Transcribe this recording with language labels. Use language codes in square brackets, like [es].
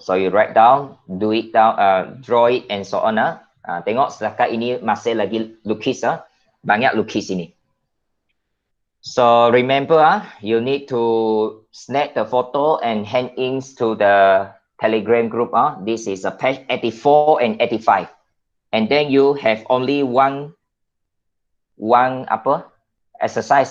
[en] So you write down, do it down, draw it and so on. [ms] Tengok setakat ini masih lagi lukis. Banyak lukis ini. [en] So remember, you need to snap the photo and hand in to the Telegram group. This is a page 84 and 85. And then you have only one exercise.